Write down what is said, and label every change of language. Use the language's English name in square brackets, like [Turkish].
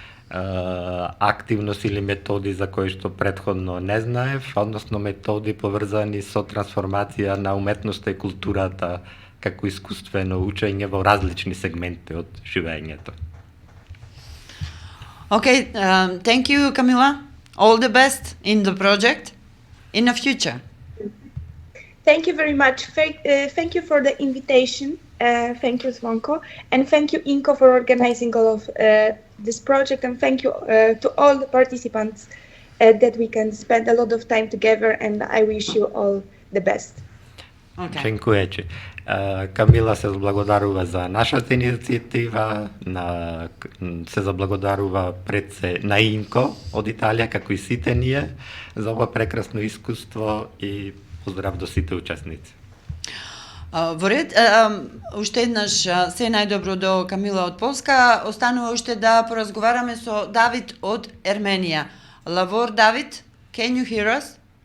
[Macedonian] активност или методи за кои што претходно не знаев, односно методи поврзани со трансформација на уметноста и културата како искуствено учење во различни сегменти од живењето. [English] Okay, thank you, Camila. All the best in the project in the future. Thank you very much. Thank you for the invitation. Thank you, Zvonko. And thank you, Inko, for organizing all of this project. And thank you to all the participants that we can spend a lot of time together. And I wish you all the best. Okay. [Polish] Dziękuję. [Macedonian] Камила се заблагодарува за нашата иницијатива, се заблагодарува пред се на Инко од Италија, како и сите ние, за ова прекрасно искуство и поздрав до сите учесници. Во ред, уште еднаш се најдобро до Камила од Полска. Останува уште да поразговараме со Давид од Ерменија. [English] Лавор, Давид, can you hear us?